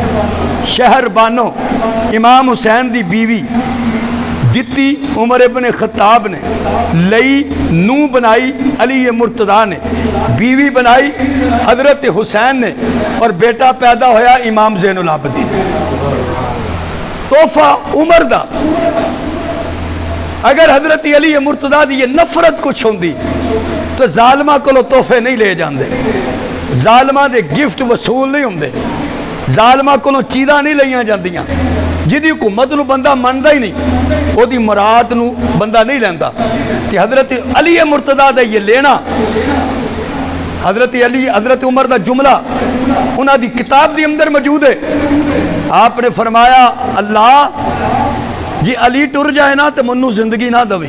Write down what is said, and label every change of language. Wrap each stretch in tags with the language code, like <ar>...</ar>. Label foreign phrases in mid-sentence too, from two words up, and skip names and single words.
<pa>شہر بانو امام حسین دی بیوی دتی عمر ابن خطاب نے، لئی نو بنائی علی مرتضیٰ نے، بیوی بنائی حضرت حسین نے، اور بیٹا پیدا ہویا امام زین العابدین۔ تحفہ عمر دا۔ اگر حضرت علی مرتضیٰ دی یہ نفرت کچھ ہوندی تو ظالمہ کو تحفے نہیں لے جاندے، ظالمہ دے گفٹ وصول نہیں ہوندے، ظالمہ کو چیزاں نہیں لئیاں جاندیاں۔ جدی حکومت نو بندہ ماندا ہی نہیں، وہ دی مراد نو بندہ نہیں لیندا، کہ حضرت علی مرتضیٰ دا یہ لینا، حضرت علی حضرت عمر دا جملہ انہاں دی کتاب دی اندر موجود ہے۔ آپ نے فرمایا اللہ جی علی ٹر جائے نا تو منو زندگی نہ دویں۔</pa>